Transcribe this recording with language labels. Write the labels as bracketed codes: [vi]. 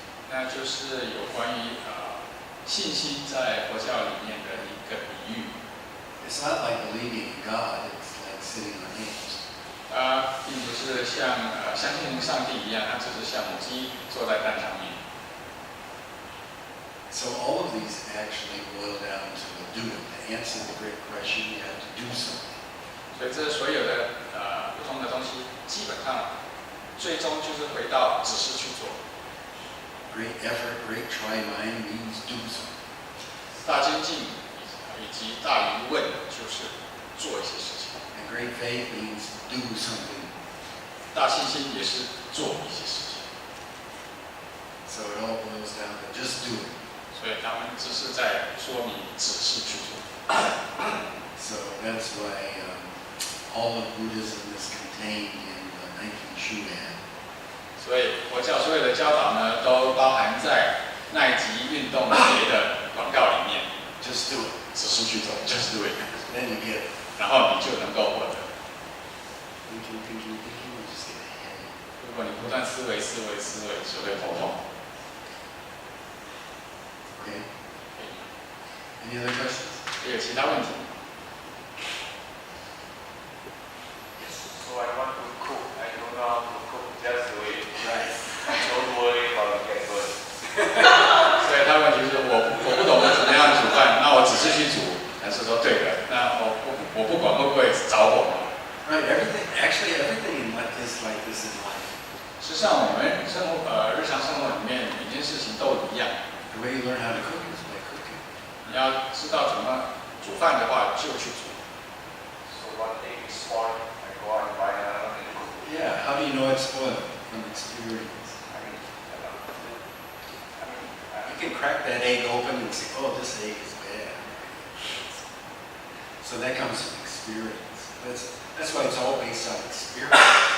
[zh] 那就是有关于信心在佛教里面的一个比喻。 [en] It's not like believing in God. It's like sitting on eggs. [zh] 并不是像相信上帝一样，它只是像母鸡坐在蛋上面。 [en] So all of these actually boil down to a do it. To answer the great question, you have to do something. [zh] 所以这所有的不同的东西，基本上最终就是回到只是去做。 [en] Great effort, great try mind means do something. [zh] 大精进以及大疑问就是做一些事情。 [en] And great faith means do something. [zh] 大信心也是做一些事情。 [en] So it all boils down to just do it. [zh] 所以他们只是在说明只是去做。 [en] So that's why all of Buddhism is contained contained in the Nike shoe ad. [zh] 所以佛教所有的教导呢，都包含在耐吉运动鞋的广告里面。 [en] Just do it. [zh] 只是去做 ， [en] just do it， Then you get it. [zh] 然后你就能够获得。 [en] Thinking, you just get a headache. [zh] 如果你不断思维，只会头痛。 [en] Okay? Any other questions? [zh] 还有其他问题？ [en] So I want to cook. I don't know how to cook. Just do it. Right. Don't worry about the good. [zh] 所以他问题是我不懂得怎么样煮饭，那我只是去煮。还是说对的，那我不管会不会着火嘛？ [en] Right. Everything in life is like this in life. [zh] 实际上，我们日常生活里面每件事情都一样。 [en] The way you learn how to cook is by cooking. [zh] 你要知道怎么煮饭的话，就去煮。 [en] So one day is spoiled. I go out and buy another and cook. Yeah. How do you know it's spoiled? From experience. You can crack that egg open and say, "Oh, this egg is bad." So that comes from experience. That's why it's all based on experience.